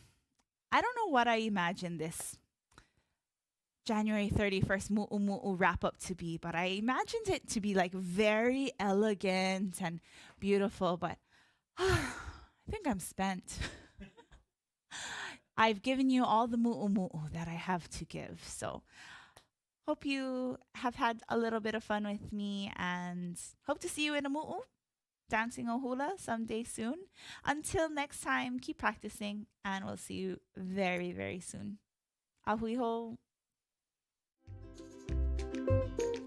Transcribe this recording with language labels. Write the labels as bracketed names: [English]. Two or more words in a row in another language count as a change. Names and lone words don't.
[English] Well, I don't know what I imagined this January 31st Muʻumuʻu wrap up to be, but I imagined it to be like very elegant and beautiful, but I think I'm spent. I've given you all the muʻumuʻu that I have to give. So hope you have had a little bit of fun with me and hope to see you in a muʻu dancing a hula someday soon. Until next time, keep practicing and we'll see you very, very soon. [Hawaiian] Ahui ho.